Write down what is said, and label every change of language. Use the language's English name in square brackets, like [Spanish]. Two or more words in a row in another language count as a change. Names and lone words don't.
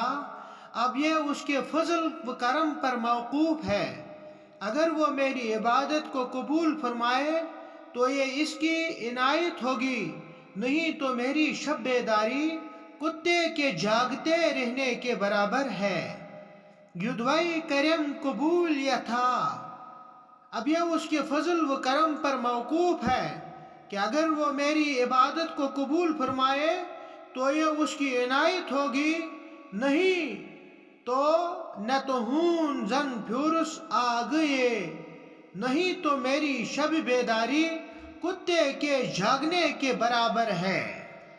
[Urdu] اب یہ اس کے فضل و کرم پر موقوف ہے. اگر وہ میری عبادت کو قبول فرمائے تو یہ اس کی عنایت ہوگی، نہیں تو میری شب بیداری کتے کے جاگتے رہنے کے برابر ہے. [Kashmiri] یُدوے کرٮ۪م قبوٗل یتھا. [Urdu] اب یہ اس کے فضل و کرم پر موقوف ہے کہ اگر وہ میری عبادت کو قبول فرمائے تو یہ اس کی عنایت ہوگی، نہیں تو [Kashmiri] نتہٕ ہوٗن زن پھیوٗرُس آگٕیے. [Urdu] نہیں تو میری شب بیداری کتے کے جاگنے کے برابر ہے.